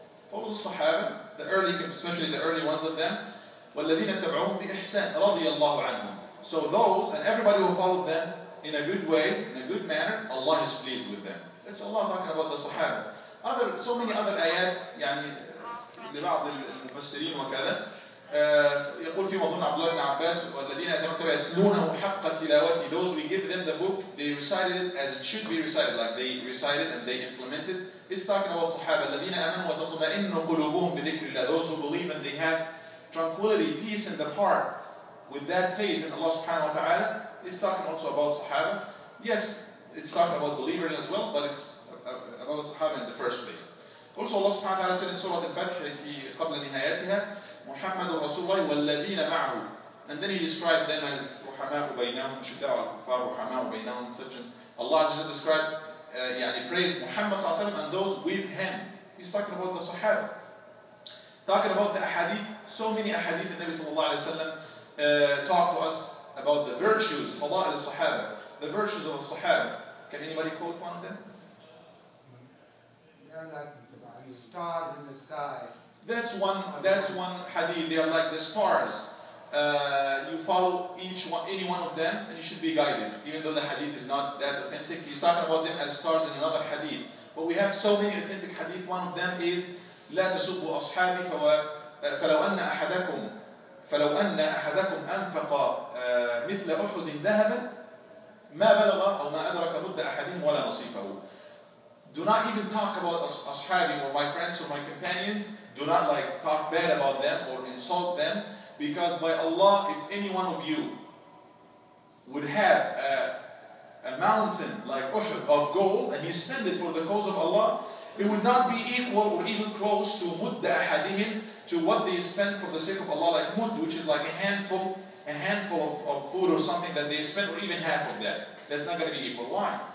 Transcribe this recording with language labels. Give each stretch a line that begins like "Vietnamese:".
English: Followed the Sahaba, the early, especially the early ones of them.
Arabic: والذين اتبعوهم بإحسان رضي الله عنهم.
English: So those and everybody who followed them in a good way, in a good manner, Allah is pleased with them. That's Allah talking about the Sahaba. So many other ayat
Arabic: لبعض المفسرين وكذا. يقول في موضوع عبد الله بن عباس والذين يتلونه حق تلاوته.
English: Those we give them the book, they recited it as it should be recited, like they recited and they implemented. It's talking about Sahaba.
Arabic: الذين آمنوا وتطمئن قلوبهم بذكر الله.
English: Those who believe and they have tranquility, peace in their heart with that faith in Allah subhanahu wa ta'ala. It's talking also about Sahaba. Yes, it's talking about believers as well, but it's about Sahaba in the first place. Also Allah subhanahu wa ta'ala said in Surah Al-Fath
Arabic: في قبل نهايتها محمد رسول الله والذين معه,
English: and then he described them as
Arabic: رحماء بينهم شداء على الكفار رحماء بينهم,
English: such an Allah has described praised Muhammad sallallahu alaihi wasallam and those with him. He's talking about the Sahaba. Talking about the ahadith, so many ahadith the Nabi sallallahu alayhi wa sallam talked to us about the virtues, fada'il al-Sahaba, the virtues of the Sahaba. Can anybody quote one of them? They're like the stars in the sky. That's one hadith. They are like the stars. You follow any one of them and you should be guided. Even though the hadith is not that authentic, he's talking about them as stars in another hadith. But we have so many authentic hadith.
Arabic: One of them is لا تسبوا أصحابي فلو أن أحدكم أنفق مثل أحد ذهبا ما بلغ أو ما أدرك مد أحدهم ولا نصيفه.
English: Do not even talk about ashabi or my friends or my companions. Do not like talk bad about them or insult them, because by Allah, if any one of you would have a mountain like Uhud of gold and he spend it for the cause of Allah, it would not be equal or even close to mud ahadihim, to what they spend for the sake of Allah, like mud, which is like a handful of food or something that they spend, or even half of that. That's not going to be equal. Why?